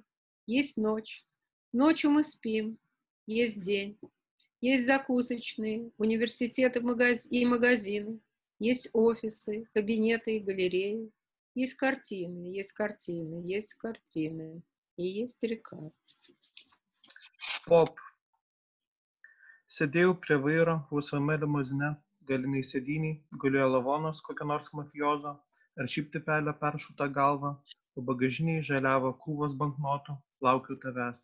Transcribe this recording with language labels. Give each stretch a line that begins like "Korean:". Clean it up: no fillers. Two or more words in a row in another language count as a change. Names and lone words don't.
Russian: Есть ночь. Ночью мы спим. Есть день. Есть закусочные, университеты и магазины. Есть офисы, кабинеты и галереи. Есть картины, есть картины, есть картины. И есть река. Pop.
Lithuanian: Sėdėjau prie vairo laisvame limuzine, galiniai sėdyniai, gulėjo lavonas kokio nors mafiozo, ar šiaip tipelio peršauta galva, o bagažiniai žaliavo krūvos banknotų, laukiu tavęs.